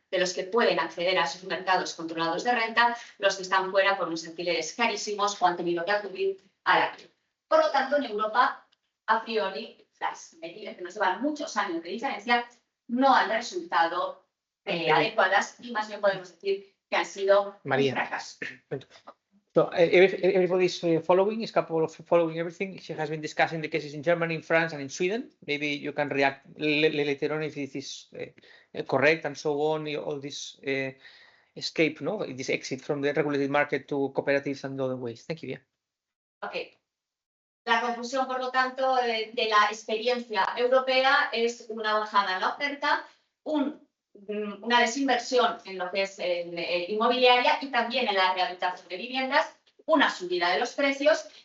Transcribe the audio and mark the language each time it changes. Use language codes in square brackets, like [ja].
[es] De los que pueden acceder a sus mercados controlados de renta, los que están fuera por unos alquileres carísimos o han tenido que acudir a la alquiler. Por lo tanto, en Europa, a priori, las medidas que nos llevan muchos años de diferencia no han resultado adecuadas y más bien podemos decir que han sido un fracaso. [en] So everybody's following, is couple of following everything. She has been discussing the cases in Germany, in France, and in Sweden. Maybe you can react later on if this is correct and so on. All this escape, no, this exit from the regulated market to cooperatives and other ways. Thank you. Yeah. Okay. [es] La conclusión, por lo tanto, de la experiencia europea es una bajada en la oferta, una desinversión en lo que es inmobiliaria y también en la rehabilitación de viviendas, una subida de los precios,